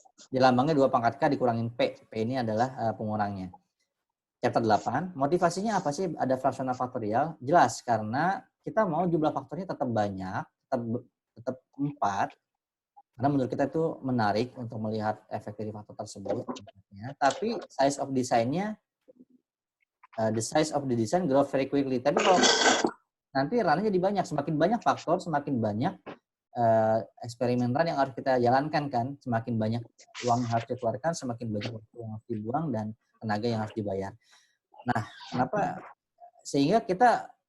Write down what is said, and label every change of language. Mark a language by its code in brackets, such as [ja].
[id] Di lambangnya 2 pangkat K dikurangin P. P ini adalah pengurangnya. Chapter 8, motivasinya apa sih ada fraksional faktorial? Jelas, karena kita mau jumlah faktornya tetap banyak, tetap 4, karena menurut kita itu menarik untuk melihat efek dari faktor tersebut. Tapi [en] size of design-nya, the size of the design grow very quickly. [id] Tapi kalau nanti run-nya jadi banyak, semakin banyak faktor, semakin banyak eksperimen run yang harus kita jalankan kan, semakin banyak uang yang harus dikeluarkan, semakin banyak waktu yang harus dibuang dan tenaga yang harus dibayar. Nah, kenapa? Sehingga kita